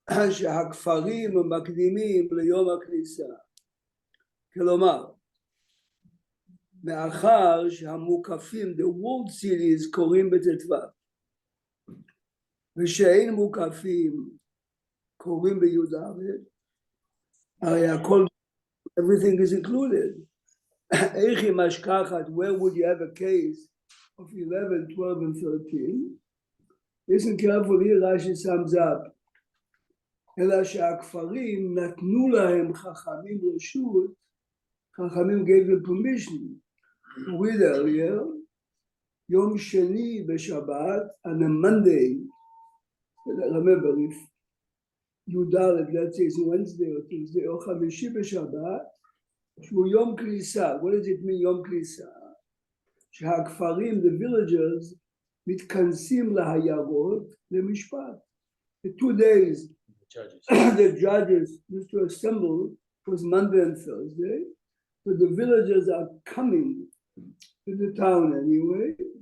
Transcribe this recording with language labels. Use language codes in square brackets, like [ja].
[he] שהכפרים מקדימים ליום הכניסה. כלומר, מאחר שהמוקפים, [en] the walled cities, [he] קוראים בט"ו, ושאין מוקפים, קוראים בי"א, הרי הכל, [en] everything is included. [he] איך היא משכחת, [en] where would you have a case of 11, 12, and 13. Listen carefully, Rashi sums up. [he] אלא שהכפרים נתנו להם חכמים רשות, [en] חכמים gave them permission to read earlier, [he] יום שני בשבת, [en] on a Monday, remember if י"ד, let's say it's Wednesday or Tuesday, [he] או חמישי בשבת, שהוא יום כניסה. [en] What does it mean [he] יום כניסה? שהכפרים, [en] the villagers, [he] מתכנסים לעיירות למשפט. [en] The 2 days the judges used to assemble was Monday and Thursday, but the villagers are coming to the town anyway.